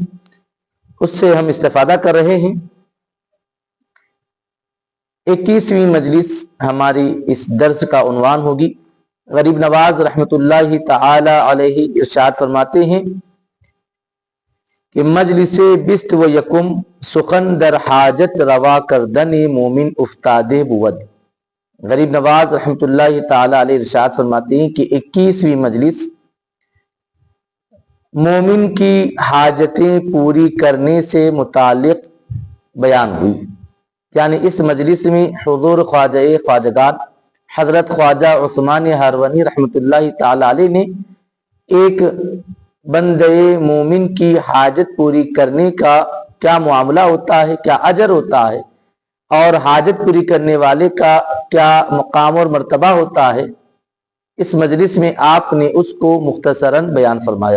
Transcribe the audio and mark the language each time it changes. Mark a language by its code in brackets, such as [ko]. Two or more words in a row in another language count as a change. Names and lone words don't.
[ur] اس سے ہم استفادہ کر رہے ہیں۔ 21ویں مجلس ہماری اس درس کا عنوان ہوگی۔ غریب نواز رحمۃ اللہ تعالی علیہ ارشاد فرماتے ہیں کہ [fa] مجلس بست و یکم سخن در حاجت روا کردن مومن افتادہ بود۔ [ur] غریب نواز رحمۃ اللہ تعالی علیہ ارشاد فرماتے ہیں کہ 21ویں مجلس مومن کی حاجتیں پوری کرنے سے متعلق بیان ہوئی، یعنی اس مجلس میں حضور خواجہ خواجگان حضرت خواجہ عثمان ہرونی رحمۃ اللہ تعالی علیہ نے ایک بندے مومن کی حاجت پوری کرنے کا کیا معاملہ ہوتا ہے، کیا اجر ہوتا ہے، اور حاجت پوری کرنے والے کا کیا مقام اور مرتبہ ہوتا ہے، اس مجلس میں آپ نے اس کو مختصراً بیان فرمایا۔